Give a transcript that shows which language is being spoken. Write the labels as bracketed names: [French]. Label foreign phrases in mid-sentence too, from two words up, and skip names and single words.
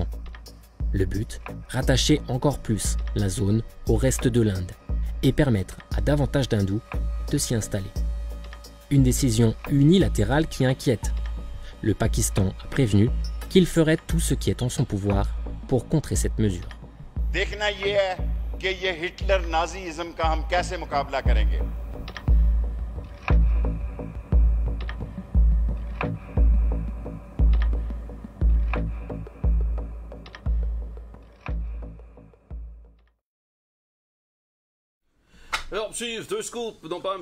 [French] Le but, rattacher encore plus la zone au reste de l'Inde et permettre à davantage d'hindous de s'y installer. Une décision unilatérale qui inquiète. Le Pakistan a prévenu qu'il ferait tout ce qui est en son pouvoir pour contrer cette mesure. [Hindi] देखना ये है कि ये हिटलर नाजीइज्म का हम कैसे मुकाबला करेंगे। [French] Alors, suivre deux scoops, non pas M.